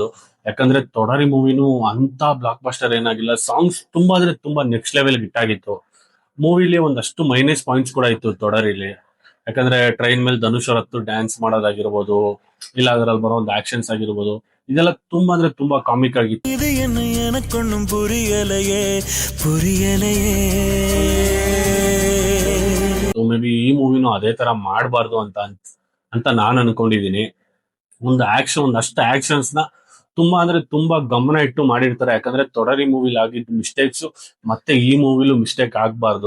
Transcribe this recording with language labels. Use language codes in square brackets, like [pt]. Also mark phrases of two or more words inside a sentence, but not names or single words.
[kn] ಯಾಕಂದ್ರೆ ತೊಡರಿ ಮೂವಿನೂ ಅಂತ [en] block buster [kn] ಏನಾಗಿಲ್ಲ. ಸಾಂಗ್ಸ್ ತುಂಬಾ ಅಂದ್ರೆ ತುಂಬಾ [en] next level hit [kn] ಆಗಿತ್ತು. ಮೂವಿಲಿ ಒಂದಷ್ಟು [en] minus points [kn] ಕೂಡ ಇತ್ತು ತೊಡರಿಲಿ. ಯಾಕಂದ್ರೆ ಟ್ರೈನ್ ಮೇಲೆ ಧನುಷ್ ಅವ್ರ ಹತ್ತು ಡ್ಯಾನ್ಸ್ ಮಾಡೋದಾಗಿರ್ಬೋದು, ಇಲ್ಲ ಅದ್ರಲ್ಲಿ ಬರೋ ಒಂದು ಆಕ್ಷನ್ಸ್ ಆಗಿರ್ಬೋದು, ಇದೆಲ್ಲ ತುಂಬಾ ಅಂದ್ರೆ ತುಂಬಾ ಕಾಮಿಕ್ ಆಗಿತ್ತು. [ta] இது என்ன எனக்கொன்னும் புரியலையே புரியலையே [en] may be [kn] ಈ ಮೂವಿನೂ ಅದೇ ತರ ಮಾಡಬಾರ್ದು ಅಂತ ನಾನು ಅನ್ಕೊಂಡಿದೀನಿ. ಒಂದಷ್ಟು ಆಕ್ಷನ್ಸ್ ನ ತುಂಬಾ ಅಂದ್ರೆ ತುಂಬಾ ಗಮನ ಇಟ್ಟು ಮಾಡಿರ್ತಾರೆ. ಯಾಕಂದ್ರೆ ತೊಡರಿ ಮೂವಿಲಿ ಆಗಿದ್ದ ಮಿಸ್ಟೇಕ್ಸ್ ಮತ್ತೆ ಈ ಮೂವಿಲು ಮಿಸ್ಟೇಕ್ ಆಗ್ಬಾರ್ದು.